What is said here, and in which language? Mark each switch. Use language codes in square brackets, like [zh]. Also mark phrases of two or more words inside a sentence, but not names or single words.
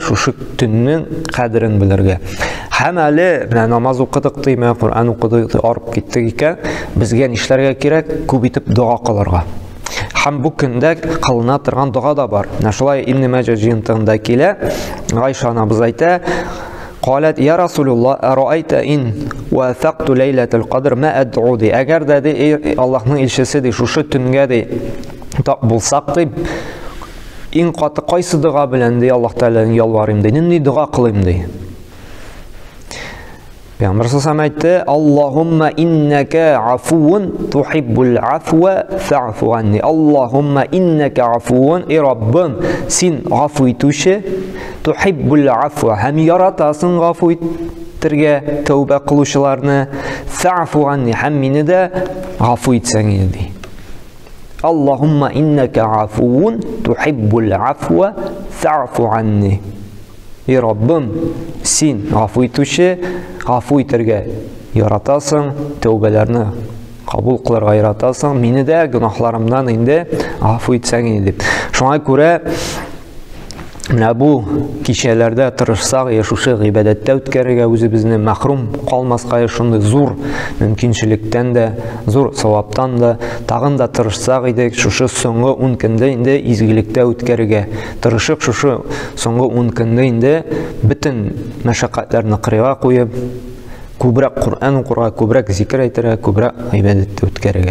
[tt] Шушы төннең кадерен белергә. Һәм әле менә намаз укыдык тиме, Кур'ан укыдык, арып киттек икән, безгә нишләргә кирәк? Күп итеп дуа кылырга. Һәм бу көндә кылына торган дуа да бар. Менә шулай Ибн Маҗид җыентыгында килә. Айша анабыз әйтә: [ar] "قالت يا رسول الله أرأيت إن وافقت ليلة القدر ما أدعو ди." [tt] Әгәр дә ди Аллаһның илчесе ди, шушы төнгә ди так булсак ди, иң каты кайсы дуа белән ди Аллаһ Тәгаләгә ялварыйм ди, нинди дуа кылыйм ди. [ar] Пәйгамбәр صلى الله عليه әйтте: "اللهم إنك عفو تحب العفو فاعف عني." اللهم إنك عفو, [tt] и Раббым, син гафу итүче, [ar] تحب العفو, [tt] һәм яратасың гафу итәргә тәүбә кылучыларны, [ar] فاعف عني, [tt] һәм мине дә гафу итсәң иде ди. [ar] اللهم إنك عفو تحب العفو فاعف عني. [tt] Ey Rabbim, sen ғафу итүче, ғафу итәргә яратасың, тәүбәләрне кабул кылырга яратасың, мине дә гөнаһларымдан инде ғафу итсәң иде дип. Шуңа күрә менә бу кичәләрдә тырышсак, шушы гыйбадәттә үткәрергә, үзебезне мәхрүм калмаска, шундый зур мөмкинчелектән дә, зур саваптан да тагын да тырышсак идек, шушы соңгы 10 көндә инде изгелектә үткәрергә тырышып, шушы соңгы 10 көндә инде бөтен мәшәкатьләрне кырыга куеп, күбрәк Кур'ан укырга, күбрәк зикр әйтергә, күбрәк гыйбадәттә үткәрергә.